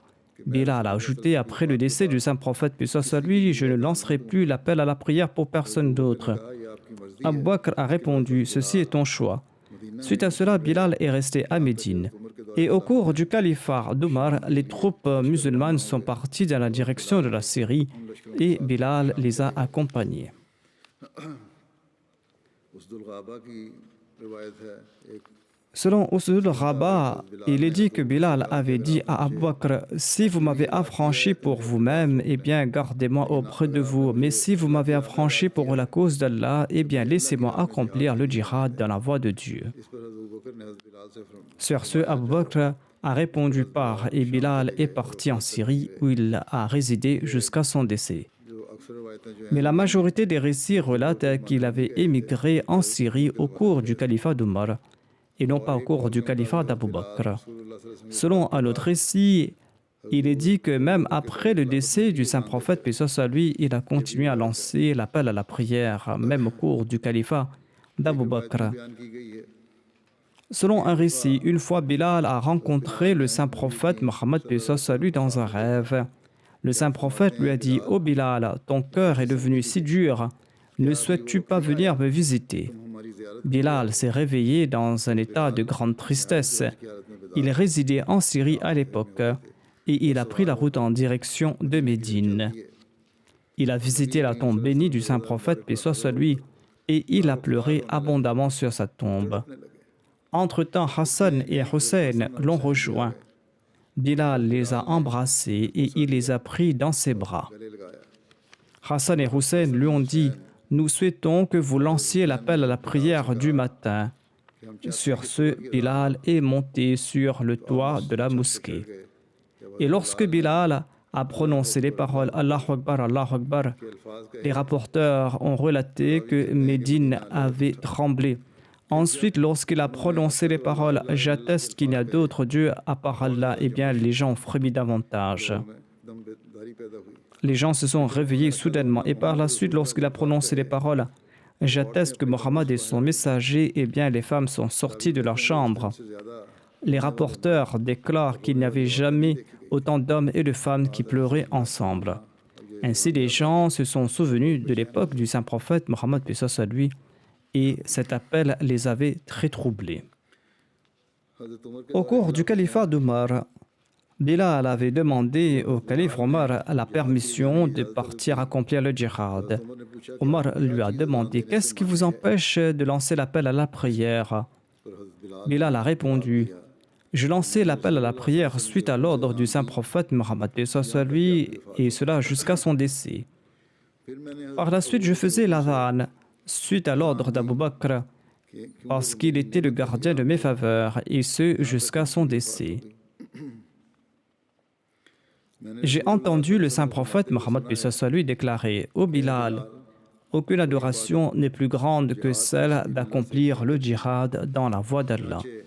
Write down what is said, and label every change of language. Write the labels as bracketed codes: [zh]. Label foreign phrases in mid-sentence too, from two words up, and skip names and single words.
[fr] Bilal a ajouté, après le décès du saint prophète, puis soit lui, je ne lancerai plus l'appel à la prière pour personne d'autre. Abu Bakr a répondu, ceci est ton choix. Suite à cela, Bilal est resté à Médine. Et au cours du califat d'Omar, les troupes musulmanes sont parties dans la direction de la Syrie et Bilal les a accompagnés. [ur] اسد الغابہ کی روایت ہے ایک [fr] Selon Usud al-Rabah, il est dit que Bilal avait dit à Abu Bakr, si vous m'avez affranchi pour vous-même, eh bien gardez-moi auprès de vous, mais si vous m'avez affranchi pour la cause d'Allah, eh bien laissez-moi accomplir le djihad dans la voie de Dieu. [ur] اس پر حضرت ابو بکر نے حضرت بلال سے فرمایا [fr] Sur ce, Abu Bakr a répondu par et Bilal est parti en Syrie où il a résidé jusqu'à son décès. [ur] جو اکثر روایتیں جو [fr] Mais la majorité des récits relatent qu'il avait émigré en Syrie au cours du califat d'Omar et non pas au cours du califat d'Abu Bakr. Selon un autre récit, il est dit que même après le décès du saint prophète, paix soit sur lui, il a continué à lancer l'appel à la prière, même au cours du califat d'Abu Bakr. [ur] بیان کی گئی ہے [fr] Selon un récit, une fois Bilal a rencontré le saint prophète Mohammed, paix soit sur lui, dans un rêve. Le saint prophète lui a dit, ô Bilal, ton cœur est devenu si dur, ne souhaites-tu pas venir me visiter? [ur] ہماری زیارت [fr] Bilal s'est réveillé dans un état de grande tristesse. Il résidait en Syrie à l'époque et il a pris la route en direction de Médine. Il a visité la tombe bénie du saint prophète, paix soit sur lui, et il a pleuré abondamment sur sa tombe. Entre-temps, Hassan et Hussein l'ont rejoint. Bilal les a embrassés et il les a pris dans ses bras. [ur] گلے لگایا [fr] Hassan et Hussein lui ont dit, nous souhaitons que vous lanciez l'appel à la prière du matin. Sur ce, Bilal est monté sur le toit de la mosquée. Et lorsque Bilal a prononcé les paroles Allahu Akbar, les rapporteurs ont relaté que Médine avait tremblé. Ensuite, lorsqu'il a prononcé les paroles j'atteste qu'il n'y a d'autre Dieu à part Allah, eh bien les gens ont frémi davantage. [ur] دمداری پیدا ہوئی [fr] Les gens se sont réveillés soudainement et par la suite, lorsqu'il a prononcé les paroles j'atteste que Mohammed est son messager, eh bien les femmes sont sorties de leur chambre. [ur] سے زیادہ [fr] Les rapporteurs déclarent qu'il n'y avait jamais autant d'hommes et de femmes qui pleuraient ensemble. Ainsi, les gens se sont souvenus de l'époque du saint prophète Mohammed, paix soit sur lui, et cet appel les avait très troublés. [ur] حضرت عمر کے [fr] Au cours du califat d'Omar, Bilal avait demandé au calife Omar la permission de partir accomplir le djihad. [ur] عمر نے پوچھا [fr] Omar lui a demandé qu'est-ce qui vous empêche de lancer l'appel à la prière. [ur] پر حضرت بلال [fr] Bilal a répondu je lançais l'appel à la prière suite à l'ordre du saint prophète Mohammed, paix soit sur lui, et cela jusqu'à son décès. [ur] پھر میں نے [fr] Par la suite, je faisais l'adhan suite à l'ordre d'Abu Bakr parce qu'il était le gardien de mes faveurs, et ce jusqu'à son décès. J'ai entendu le saint prophète Mohammed, paix soit sur lui, déclarer ô Bilal, aucune adoration n'est plus grande que celle d'accomplir le djihad dans la voie d'Allah.